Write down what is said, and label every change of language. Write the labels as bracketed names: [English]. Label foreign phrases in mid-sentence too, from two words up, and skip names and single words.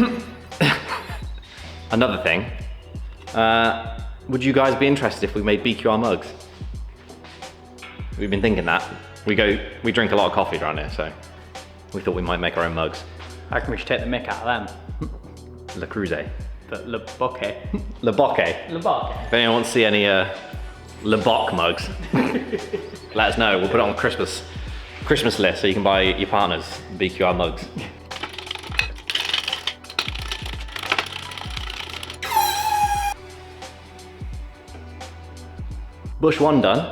[English] Another thing. Would you guys be interested if we made BQR mugs? We've been thinking that. We drink a lot of coffee around here, so we thought we might make our own mugs. I reckon we should take the mick out of them. Le Creuset. But Le Bocquet. Le Bocquet. Le Bocquet. If anyone wants to see any Le Boc mugs, let us know. We'll put it on the Christmas list so you can buy your partners BQR mugs. Bush 1 done.